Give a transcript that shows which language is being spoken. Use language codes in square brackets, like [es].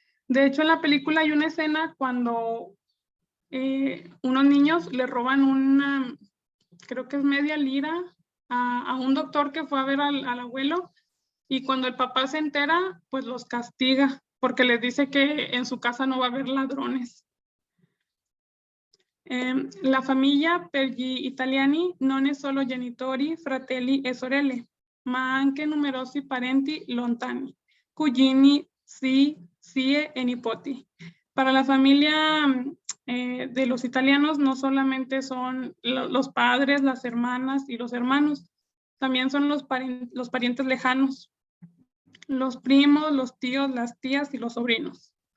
[es] De hecho, en la película hay una escena cuando unos niños le roban creo que es media lira, a un doctor que fue a ver al abuelo, y cuando el papá se entera, pues los castiga, porque les dice que en su casa no va a haber ladrones. [it] La famiglia per gli italiani non è solo genitori, fratelli e sorelle, ma anche numerosi parenti lontani, cugini, zie e nipoti. [es] Para la familia de los italianos no solamente son los padres, las hermanas y los hermanos, también son los parientes lejanos, los primos, los tíos, las tías y los sobrinos.